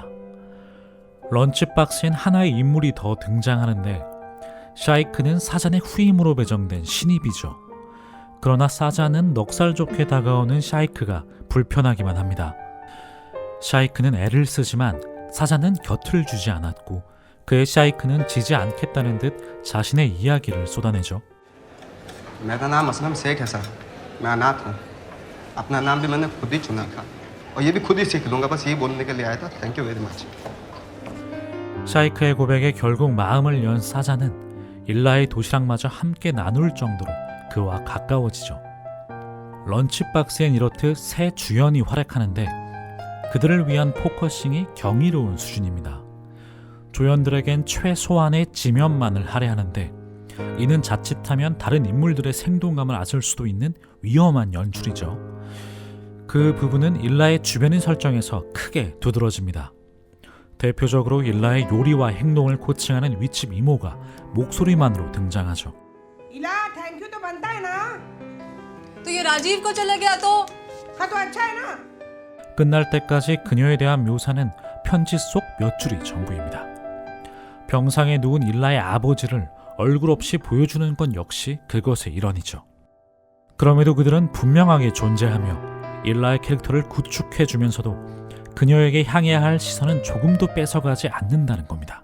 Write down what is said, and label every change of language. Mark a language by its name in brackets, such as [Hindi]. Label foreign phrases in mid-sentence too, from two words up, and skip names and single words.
[Korean] 런치박스엔 하나의 인물이 더 등장하는데 샤이크는 사잔의 후임으로 배정된 신입이죠. 그러나 사잔은 넉살 좋게 다가오는 샤이크가 불편하기만 합니다. 샤이크는 애를 쓰지만 사잔은 곁을 주지 않았고 그의 샤이크는 지지 않겠다는 듯 자신의 이야기를 쏟아내죠. [Hindi] मेरा नाम असलम शेख है सर मैं अनाथ हूँ अपना नाम भी मैंने खुद ही चुना था और ये भी खुद ही सीख लूँगा बस यही बोलने के लिए आया था [English] thank you very much [Korean] 샤이크의 고백에 결국 마음을 연 사자는 일라의 도시락마저 함께 나눌 정도로 그와 가까워지죠. 런치박스엔 이렇듯 새 주연이 활약하는데 그들을 위한 포커싱이 경이로운 수준입니다. 조연들에겐 최소한의 지면만을 할애하는데 이는 자칫하면 다른 인물들의 생동감을 앗을 수도 있는 위험한 연출이죠. 그 부분은 일라의 주변인 설정에서 크게 두드러집니다. 대표적으로 일라의 요리와 행동을 코칭하는 윗집 이모가 목소리만으로 등장하죠. [Hindi] इला [English] thank you [Hindi] तो बनता है ना तो ये राजीव को चला गया तो हाँ तो अच्छा है ना [Korean] 끝날 때까지 그녀에 대한 묘사는 편지 속 몇 줄이 전부입니다. 병상에 누운 일라의 아버지를 얼굴 없이 보여주는 건 역시 그것의 일환이죠. 그럼에도 그들은 분명하게 존재하며 일라의 캐릭터를 구축해주면서도 그녀에게 향해야 할 시선은 조금도 뺏어가지 않는다는 겁니다.